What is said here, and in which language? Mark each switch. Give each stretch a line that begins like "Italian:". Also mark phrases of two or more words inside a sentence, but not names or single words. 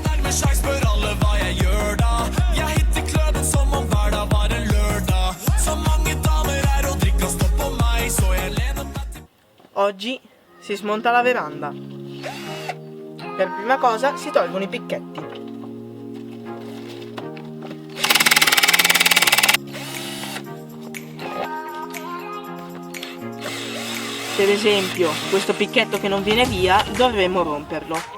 Norwegian: en sjekk, spør alle hva jeg gjør da. Jeg hitter kløden som om hver dag var en lørdag. Så mange damer her og drikker og står på meg, så jeg lener meg til.
Italian: Oggi si smonta la veranda. Per prima cosa si tolgono i picchetti. Per esempio, questo picchetto che non viene via, dovremmo romperlo.